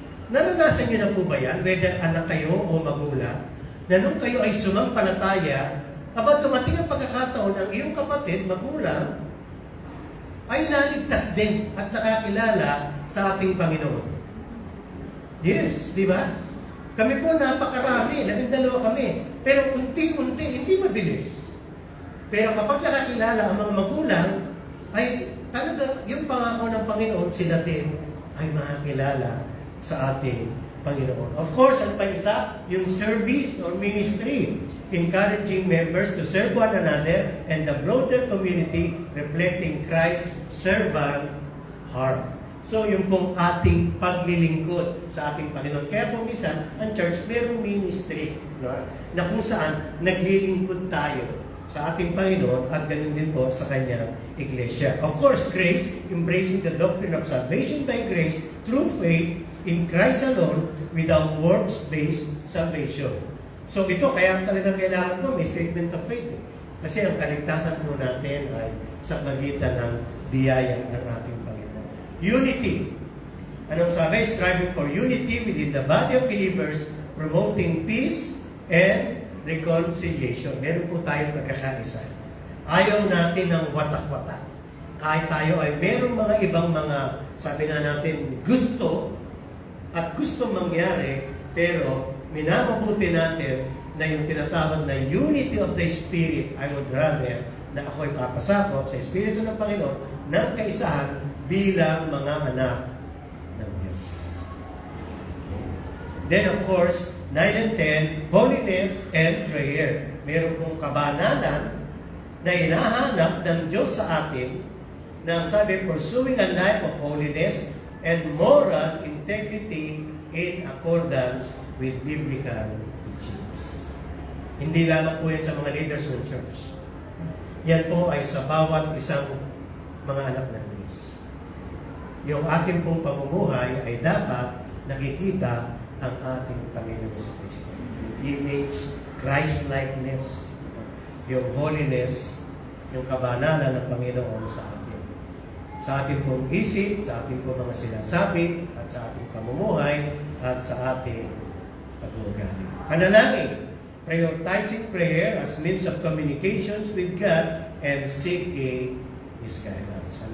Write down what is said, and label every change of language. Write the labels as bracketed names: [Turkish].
[Filipino] Naranasan niyo na po ba yan, whether anak kayo o magulang, na nung kayo ay sumampalataya, kapag dumating ang pagkakataon, ang iyong kapatid, magulang, ay naligtas din at nakakilala sa ating Panginoon. Yes, di ba? Kami po napakarami, 12 kami. Pero unti-unti, hindi mabilis. Pero kapag nakakilala ang mga magulang, ay talaga yung pangako ng Panginoon, sila din ay makakilala sa ating Panginoon. Of course, ano pa isa? [English] Yung service or ministry. Encouraging members to serve one another and the broader community reflecting Christ's servant heart. [Filipino] So, yung pong ating paglilingkod sa ating Panginoon. Kaya po minsan, ang church, mayroong ministry, no? Na kung saan naglilingkod tayo sa ating Panginoon at ganun din po sa kanyang iglesia. [English] Of course, grace, embracing the doctrine of salvation by grace through faith in Christ alone without works-based salvation. [Filipino] So ito, kaya talagang kailangan po may statement of faith. Kasi ang kaligtasan po natin ay sa pagitan ng biyaya ng ating Panginoon. Unity. Anong sabi? [English] Striving for unity within the body of believers, promoting peace and reconciliation. [Filipino] Meron po tayong pagkakaisa. Ayaw natin ng watak-watak. Kahit tayo ay merong mga ibang mga, sabi nga natin, gusto at gusto mangyari, pero minamabuti natin na yung tinatawag na unity of the Spirit. I would rather na ako'y papasakop sa Espiritu ng Panginoon ng kaisahan bilang mga anak ng Diyos. Okay. [English] Then of course, 9 and 10, holiness and prayer. Meron pong kabanalan na hinahanap ng Diyos sa atin na sabi, pursuing a life of holiness and moral integrity in accordance with biblical teachings. [Filipino] Hindi lamang po yan sa mga leaders ng church. Yan po ay sa bawat isang mga anak ng Diyos. Yung ating pong pamumuhay ay dapat nakikita ang ating Panginoon sa Kristo. Yung image, Christ-likeness, yung holiness, yung kabanalan ng Panginoon sa atin. Sa ating pong isip, sa ating pong mga sinasabi, at sa ating pamumuhay, at sa ating pag-uugali. [English] Panalangin, prioritizing prayer as means of communications with God and seeking His guidance.